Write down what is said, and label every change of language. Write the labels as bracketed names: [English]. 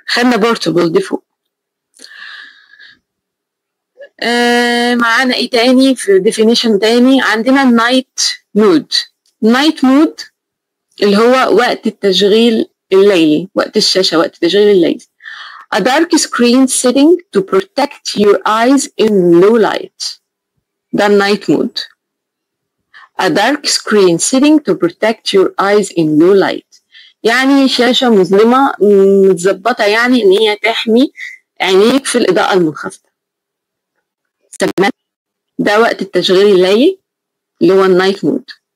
[Arabic] خدنا portable دي فوق. معانا ايه تاني في definition تاني؟ عندنا night mode. night mode اللي هو وقت التشغيل الليلي، وقت الشاشة، وقت التشغيل الليلي. [English] A dark screen setting to protect your eyes in low light. ده night mode. A dark screen setting to protect your eyes in low light. [Arabic] يعني شاشة مظلمة متظبطة يعني إن هي تحمي عينيك في الإضاءة المنخفضة. تمام؟ ده وقت التشغيل الليلي اللي هو النايت مود.